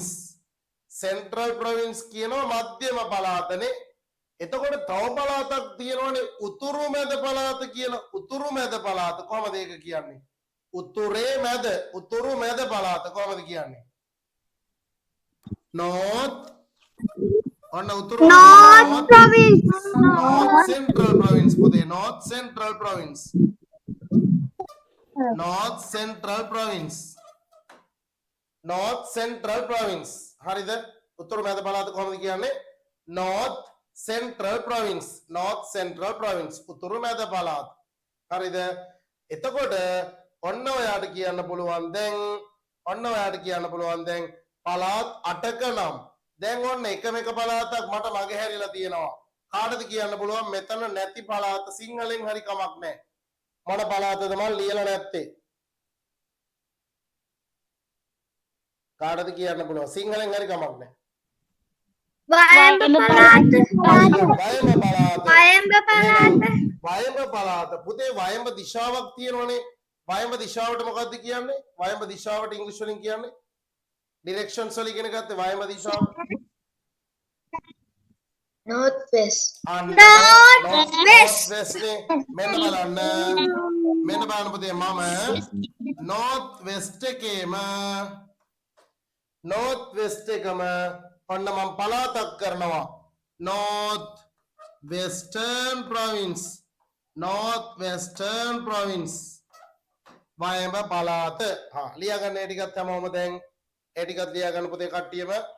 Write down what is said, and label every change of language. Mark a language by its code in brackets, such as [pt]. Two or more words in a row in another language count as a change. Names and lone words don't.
[en] central province [si] කියනවා මධ්‍යම පළාතනේ. එතකොට තව පළාතක් තියෙනවනේ උතුරු මැද පළාත කියලා. උතුරු මැද පළාත කොහමද ඒක කියන්නේ? උතුරේ මැද. උතුරු මැද පළාත කොහමද කියන්නේ? north. ඔන්න උතුරු [en] north province. north central province පුතේ. north central province. north central province. north central province. [si] හරිද? උතුරු මැද පළාත කොහොමද කියන්නේ? [en] north central province. north central province. [si] උතුරු මැද පළාත. හරිද? එතකොට ඔන්න ඔයාට කියන්න පුළුවන් දැන් පළාත් 8ක නම්. දැන් ඔන්න එකම එක පළාතක් මට මගේ හැරිලා තියෙනවා. කාටද කියන්න පුළුවන් මෙතන නැති පළාත? සිංහලෙන් හරි කමක් නැහැ. මොන පළාතද මම ලියලා නැත්තේ? කාටද කියන්න පුළුවන්? සිංහලෙන් හරි කමක් නැහැ. වයඹ පළාත. වයඹ පළාත. පුතේ වයඹ දිශාවක් තියෙනවනේ. වයඹ දිශාවට මොකක්ද කියන්නේ? වයඹ දිශාවට ඉංග්‍රීසි වලින් කියන්නේ ඩිරෙක්ෂන්ස් වල ඉගෙන ගත්තේ වයඹ දිශාව. [en] north west. north west [si] නේ. මෙන්න බලන්න පුතේ මම [en] north west [si] එකේම ඔන්න මම පළාතක් කරනවා. [en] north western province. [si] වයඹ පළාත. ලියා ගන්න ඒ ටිකත් හැමෝම දැන් ඒ ටිකත් ලියා ගන්න පුතේ කට්ටියම.